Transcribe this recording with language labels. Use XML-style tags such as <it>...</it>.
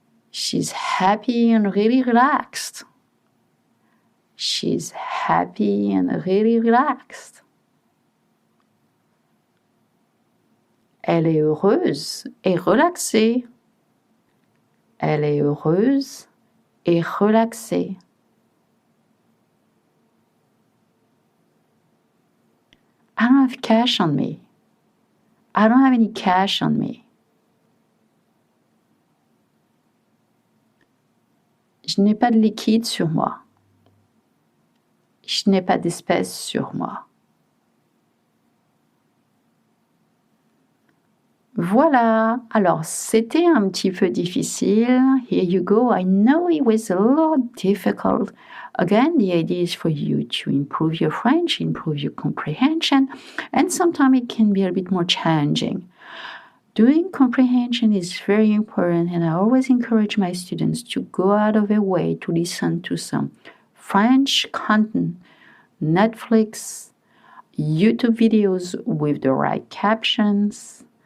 <en>She's happy and really relaxed. She's happy and really relaxed.</en> <fr>Elle est heureuse et relaxée. Elle est heureuse et relaxée.</fr> <en>I don't have cash on me. I don't have any cash on me.</en> <fr>Je n'ai pas de liquide sur moi. Je n'ai pas d'espèces sur moi. Voilà, alors c'était un petit peu difficile.</fr> <en>Here you go. I know it was a lot difficult. Again, the idea is for you to improve your French, improve your comprehension, and sometimes it can be a bit more challenging. Doing comprehension is very important, and I always encourage my students to go out of their way to listen to some French content, Netflix, YouTube videos with the right captions.</en>